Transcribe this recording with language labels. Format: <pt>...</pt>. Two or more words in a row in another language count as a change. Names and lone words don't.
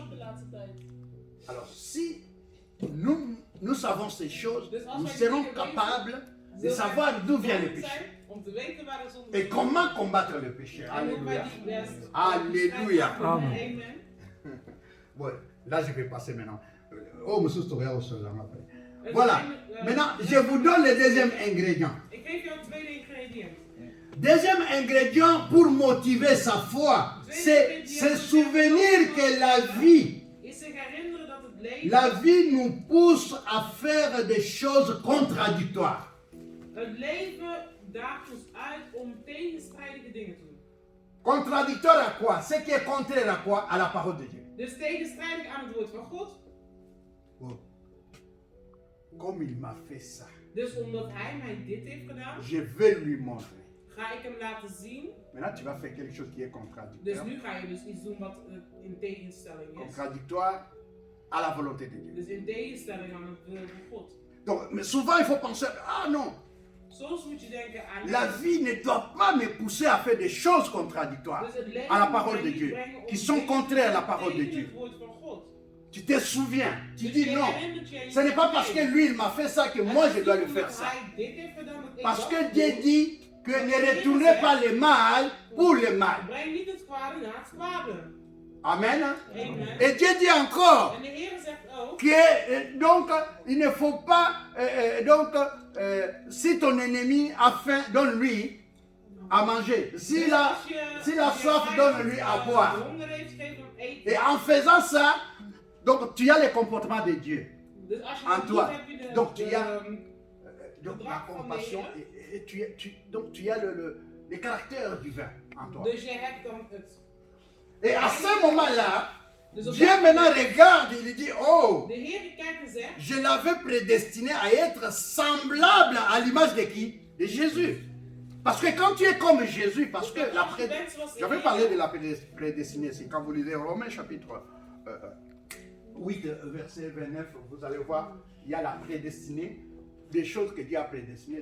<fr>Alors, si nous savons ces choses, nous serons capables de savoir d'où vient le péché. Et comment combattre le péché. Alléluia. Alléluia. Amen. Ouais, là, je vais passer maintenant. Oh, monsieur Storia, voilà. Maintenant, je vous donne le deuxième ingrédient.</fr> <nl>Ik geef jou het tweede ingrediënt.</nl> <fr>Deuxième ingrédient pour motiver sa foi, c'est se souvenir que la vie nous pousse à faire des choses contradictoires.</fr> <nl>Het leven daagt ons uit om tegenstrijdige dingen te doen.</nl> <fr>Contradictoire à quoi? Ce qui est contraire à quoi? À la parole de Dieu.</fr> <nl>Dus tegenstrijdig aan het woord van God.</nl> <fr>Oh. Comme il m'a fait ça,</fr> <nl>Dus omdat hij mij dit heeft gedaan,</nl> <fr>je vais lui montrer.</fr> <nl>ga ik hem laten zien.</nl> <fr>Maintenant, tu vas faire quelque chose qui est</fr> <nl>Dus</nl> <fr>contradictoire.</fr> <nl>nu ga je dus iets doen wat in tegenstelling is.</nl> <fr>Contradictoire à la volonté de Dieu.</fr> <nl>Dus in tegenstelling aan het wil van God.</nl> <fr>Donc, mais souvent, il faut penser, ah non,</fr> <nl>Soms moet je denken aan</nl> <fr>la vie ne doit pas me pousser à faire des choses contradictoires</fr> <nl>dus het leven</nl> <fr>à la</fr> <nl>moet</nl> <fr>parole</fr> <nl>mij</nl> <fr>de</fr> <nl>niet</nl> <fr>Dieu,</fr> <nl>brengen om</nl> <fr>qui sont contraires à la parole de</fr> <nl>tegen</nl> <fr>Dieu.</fr> <nl>het woord van God.</nl> <fr>Tu te souviens, tu</fr> <nl>Dus</nl> <fr>dis</fr> <nl>je</nl> <fr>non,</fr> <nl>herinnert je aan</nl> <fr>ce n'est pas parce que</fr> <nl>jezelf.</nl> <fr>lui, il m'a fait ça que moi, je dois le faire ça.</fr> <nl>Hij dit heeft gedaan dat ik</nl> <fr>Parce</fr> <nl>dat</nl> <fr>que</fr> <nl>doe.</nl> <fr>Dieu dit que ne retournez pas le mal pour le mal.</fr> <nl>Breng niet het kwade naar het kwade.</nl> <fr>Amen.</fr> <nl>Amen.</nl> <fr>Et Dieu dit encore</fr> <nl>En de Heer zegt ook.</nl> <fr>que donc il ne faut pas si ton ennemi a faim, donne-lui à manger. Si la soif, donne-lui à boire. Et en faisant ça, donc tu as le comportement de Dieu en toi. Donc tu as donc la compassion et donc tu as le caractère divin en toi.</fr> <nl>Dus je hebt dan het.</nl> <fr>Et à ce moment-là,</fr> <nl>Dus op</nl> <fr>Dieu</fr> <nl>dat</nl> <fr>maintenant</fr> <nl>moment,</nl> <fr>regarde, il dit, oh,</fr> <nl>de Heer kijkt en zegt.</nl> <fr>je l'avais prédestiné à être semblable à l'image de qui? De Jésus. Parce que quand tu es comme Jésus, parce que j'avais parlé de la prédestination, quand vous lisez Romains chapitre 8, verset 29, vous allez voir, il y a la prédestinée, des choses que Dieu a prédestinées.</fr>